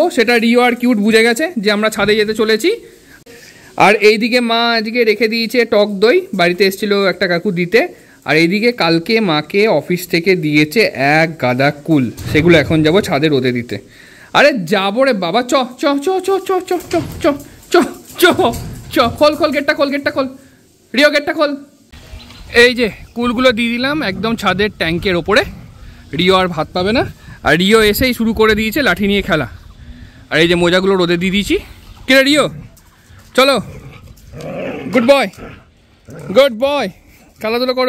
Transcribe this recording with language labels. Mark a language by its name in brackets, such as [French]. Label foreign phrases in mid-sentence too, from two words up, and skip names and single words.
[Bangla] সেটা রিও আর কিউট বুঝে গেছে যে আমরা ছাদে যেতে চলেছি। আর এইদিকে মা আজকে রেখে দিয়েছে টক দই, বাড়িতে এসেছিল একটা কাকু দিতে। আর এইদিকে কালকে মাকে অফিস থেকে দিয়েছে 1 গাদা কুল, সেগুলো এখন যাব ছাদে রোদে দিতে। আরে যাবো রে বাবা, চ চ চ চ চ চ চ চ চ চ চ খোল খোল গেটটা খোল, গেটটা খোল রিও, গেটটা খোল। এই যে কুলগুলো দিয়ে দিলাম একদম ছাদের ট্যাঙ্কের ওপরে। রিও আর ভাত পাবে না। আর রিও এসেই শুরু করে দিয়েছে লাঠি নিয়ে খেলা। আর এই যে মোজাগুলো রোদে দিয়ে দিয়েছি। কিরে রিও, চলো, [English] good boy, good boy, [Bangla] খেলাধুলো করো।